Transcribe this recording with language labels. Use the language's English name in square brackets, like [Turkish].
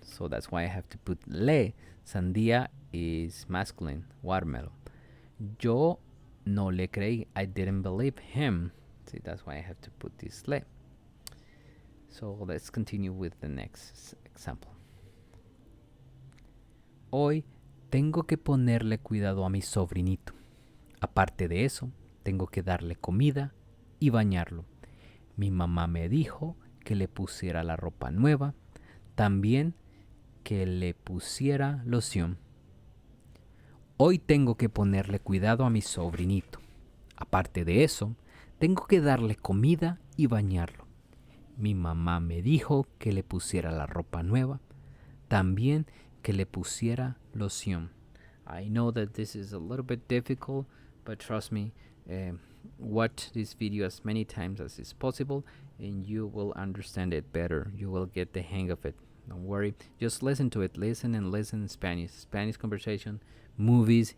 [English] So that's why I have to put le. Sandía is masculine, watermelon. [Spanish] Yo no le creí. [English] I didn't believe him. See, that's why I have to put this le. So let's continue with the next example. [Spanish] Hoy tengo que ponerle cuidado a mi sobrinito. Aparte de eso, tengo que darle comida y bañarlo. Mi mamá me dijo que le pusiera la ropa nueva, también que le pusiera loción. Hoy tengo que ponerle cuidado a mi sobrinito. Aparte de eso, tengo que darle comida y bañarlo. Mi mamá me dijo que le pusiera la ropa nueva, también que le pusiera loción. [English] I know that this is a little bit difficult, but trust me, watch this video as many times as is possible and you will understand it better. You will get the hang of it. Don't worry. Just listen to it. Listen and listen in Spanish conversation, movies.